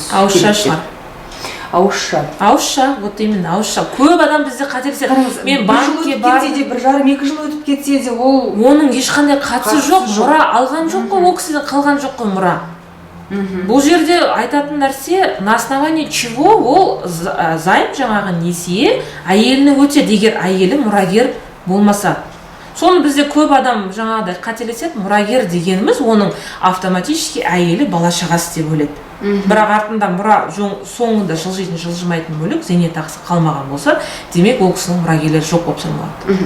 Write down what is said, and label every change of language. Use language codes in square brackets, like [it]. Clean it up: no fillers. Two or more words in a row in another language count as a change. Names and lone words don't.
[kk] керек. Ауызша, [ru] вот именно [kk] ауызша. Көп адам бізде қателеседі. Мен банкке бардым. 1,5-2 жыл өтіп кетсе де, оның ешқандай қатысы жоқ, мұра алған жоқ қой, ол кісіден қалған жоқ қой мұра. Бұл жерде айтатын нәрсе, [ru] на основании чего [kk] ол займ, жаңағы несие әйеліне өтеді, егер әйелі мұрагер болмаса. Соны бізде көп адам жаңағыдай қателеседі, мұрагер дегеніміз оның автоматически әйелі бала шағасы деп ойлайды. Бірақ артында мұра соңында жылжитын, жылжымайтын мүлік, зейнетақысы қалмаған болса, демек ол кісінің мұрагерлері жоқ болып саналады.